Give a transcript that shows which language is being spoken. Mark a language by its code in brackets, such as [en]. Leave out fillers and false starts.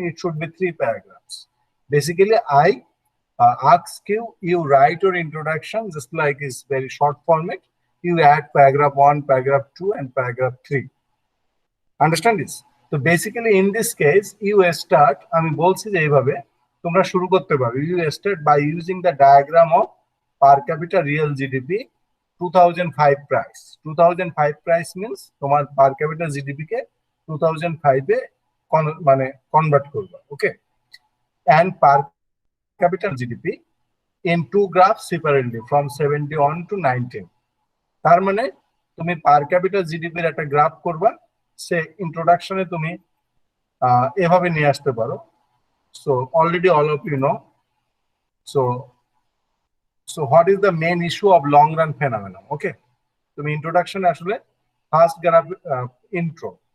[en] It should be 3 paragraphs. Basically, I ask you write your introduction just like is very short format. You add paragraph 1, paragraph 2, and paragraph 3. Understand this? So basically in this case, you start. [bn] আমি বলছি যে এইভাবে তোমরা শুরু করতে পারো. [en] You start by using the diagram of per capita real GDP 2005 price. 2005 price means [bn] তোমার per capita GDP কে 2005 এ মানে কনভার্ট করবে. [en] Okay, and per capita GDP in 2 graphs separately from 71 to 19. [bn] তার মানে তুমি per capita GDP এর একটা graph করবা. সে ইন্ট্রোডাকশনে তুমি এভাবে নিয়ে আসতে পারো. [en] So already all of you know. So what is the main issue of long run phenomenon? Okay, তুমি introduction আসলে first graph intro.